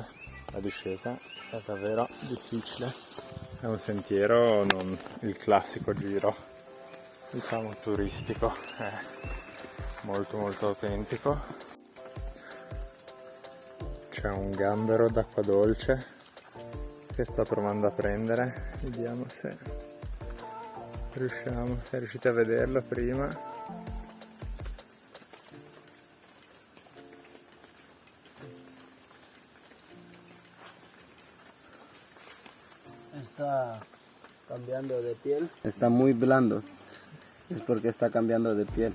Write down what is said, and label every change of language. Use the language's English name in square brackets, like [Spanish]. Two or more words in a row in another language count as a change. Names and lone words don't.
[Italian] La discesa è davvero difficile, è un sentiero, non il classico giro, diciamo turistico, è molto autentico. C'è un gambero d'acqua dolce che sta provando a prendere, vediamo se riuscite a vederlo prima. [Spanish] Está cambiando de piel. Está muy blando. Es porque está cambiando de piel.